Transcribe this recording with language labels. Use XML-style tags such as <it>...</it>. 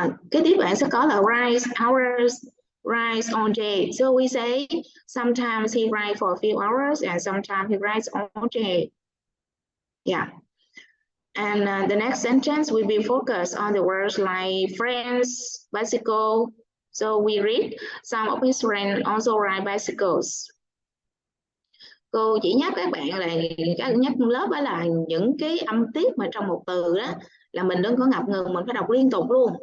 <vi>Kế tiếp bạn sẽ có là write hours, write all day.</vi> <en>So we say sometimes he write for a few hours and sometimes he writes all day. Yeah. And the next sentence will be focused on the words like friends, bicycle. So we read, some of his friends also ride bicycles.</en> <vi>Cô chỉ nhắc các bạn là nhắc lớp đó là những cái âm tiết mà trong một từ đó là mình đừng có ngập ngừng, mình phải đọc liên tục luôn.</vi>